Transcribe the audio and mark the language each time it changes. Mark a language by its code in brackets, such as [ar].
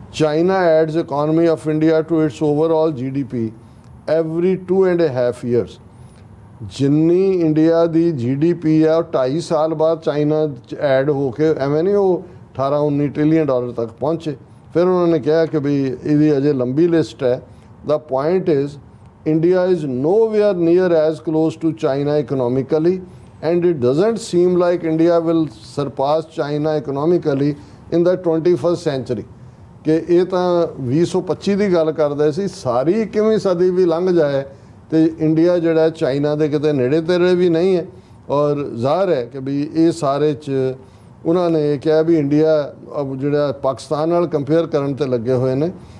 [en] China adds economy of India to its overall GDP every 2.5 years। [pa] ਜਿੰਨੀ India ਦੀ GDP ਹੈ ਉਹ 2.5 ਸਾਲ ਬਾਅਦ ਚਾਈਨਾ 'ਚ ਐਡ ਹੋ ਕੇ ਐਵੇਂ ਨਹੀਂ ਉਹ 18-19 ਟ੍ਰਿਲੀਅਨ ਡਾਲਰ ਤੱਕ ਪਹੁੰਚੇ। ਫਿਰ ਉਹਨਾਂ ਨੇ ਕਿਹਾ ਕਿ ਵੀ ਇਹਦੀ ਅਜੇ ਲੰਬੀ ਲਿਸਟ ਹੈ। [en] The point is India is nowhere near as close to China economically and it doesn't seem like India will surpass China economically in the 21st century। [pa] ਕਿ ਇਹ ਤਾਂ 2025 ਦੀ ਗੱਲ ਕਰਦੇ ਸੀ, ਸਾਰੀ 21ਵੀਂ ਸਦੀ ਵੀ ਲੰਘ ਜਾਏ ਤੇ ਇੰਡੀਆ ਜਿਹੜਾ ਚਾਈਨਾ ਦੇ ਕਿਤੇ ਨੇੜੇ ਤੇੜੇ ਵੀ ਨਹੀਂ ਹੈ। ਔਰ ਜ਼ਾਹਰ ਹੈ ਕਿ ਵੀ ਇਹ ਸਾਰੇ 'ਚ ਉਹਨਾਂ ਨੇ ਕਿਹਾ ਵੀ ਇੰਡੀਆ ਜਿਹੜਾ ਪਾਕਿਸਤਾਨ ਨਾਲ ਕੰਪੇਅਰ ਕਰਨ ਤੇ ਲੱਗੇ ਹੋਏ ਨੇ।